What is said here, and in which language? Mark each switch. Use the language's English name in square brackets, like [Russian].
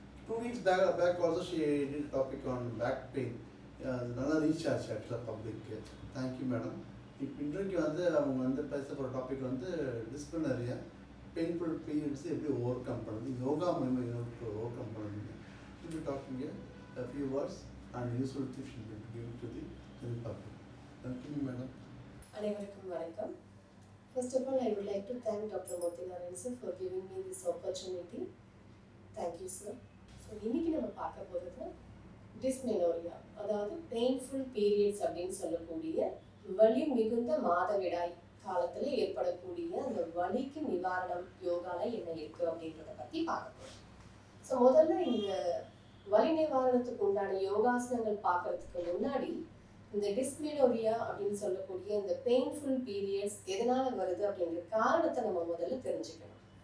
[English] 2 weeks back also she did a topic on back pain. [Tamil] நல்லா reach ஆச்சு ஆக்சுவலாக பப்ளிக்கு. [English] Thank you madam. [Tamil] இப்போ இன்றைக்கு அவங்க பேச போகிற டாபிக் டிஸ்பிளினரியா பெயின்ஃபுல் பீரியட்ஸ் எப்படி ஓவர் கம் பண்ணுறது, யோகா மூலமாக ஓவர் கம் பண்ணுறது. [English] Should be talking a few words and useful tips should be given to the public. Thank you madam. [Tamil] அனைவருக்கும் வணக்கம். [English] First of all, I would like to thank Dr. Moti Narayanan sir for giving me this opportunity. Thank you, sir. [Tamil] So, இன்னைக்கு நம்ம பார்க்க போகிறது dysmenorrhoea, அதாவது painful periods அப்படின்னு சொல்லக்கூடிய வலி மிகுந்த மாதவிடாய் காலத்தில் ஏற்படக்கூடிய அந்த வலிக்கு நிவாரணம் யோகால என்ன இருக்கு அப்படின்றத பற்றி பார்க்க போகிறோம். ஸோ முதல்ல இந்த வலி நிவாரணத்துக்கு உண்டான யோகாசனங்கள் பார்க்கறதுக்கு முன்னாடி இந்த டிஸ்மெனோரியா அப்படின்னு சொல்லக்கூடிய இந்த பெயின்ஃபுல் பீரியட்ஸ் எதனால வருது அப்படிங்கிற காரணத்தை நம்ம முதல்ல தெரிஞ்சுக்கணும்.